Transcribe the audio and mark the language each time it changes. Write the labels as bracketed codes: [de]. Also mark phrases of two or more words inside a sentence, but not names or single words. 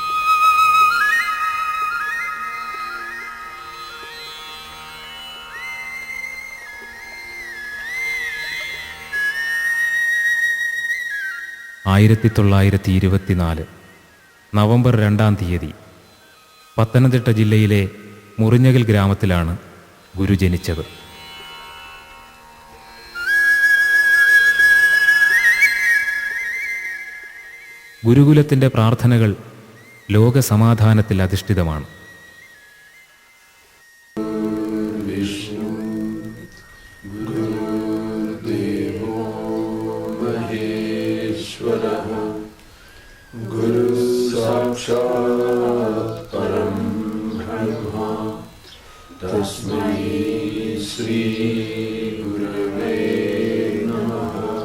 [ml] നവംബർ 2 പത്തനംതിട്ട ജില്ലയിലെ മുറിഞ്ഞകൽ ഗ്രാമത്തിലാണ് ഗുരു ജനിച്ചത്. ഗുരുകുലത്തിൻ്റെ പ്രാർത്ഥനകൾ ലോകസമാധാനത്തിൽ അധിഷ്ഠിതമാണ്. [sa] गुरु साक्षात् परं ब्रह्म तस्मै श्री गुरवे नमः।